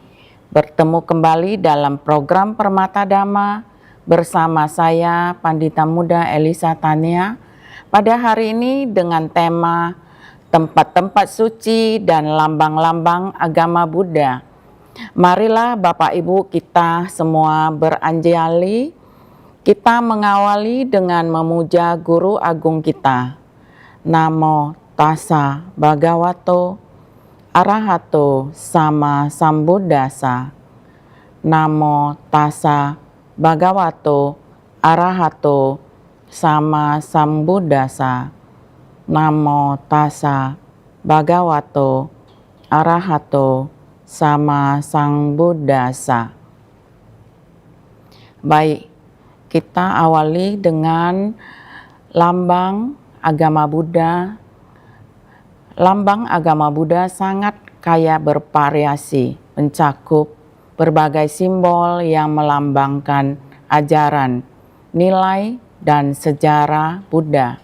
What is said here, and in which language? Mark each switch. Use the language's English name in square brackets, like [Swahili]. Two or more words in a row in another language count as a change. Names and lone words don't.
[Indonesian] Bertemu kembali dalam program Permata Dhamma bersama saya Pandita Muda Elisa Tania pada hari ini dengan tema tempat-tempat suci dan lambang-lambang agama Buddha. Marilah Bapak Ibu kita semua beranjali, kita mengawali dengan memuja Guru Agung kita. [Pali] Namo Tassa Bhagavato Arahato Sama Sambuddhassa. Namo Tassa Bhagavato Arahato Sama Sambuddhassa. Namo Tassa Bhagavato Arahato Sama Sambuddhassa. [Indonesian] Baik, kita awali dengan lambang agama Buddha. Lambang agama Buddha sangat kaya bervariasi, mencakup berbagai simbol yang melambangkan ajaran, nilai, dan sejarah Buddha.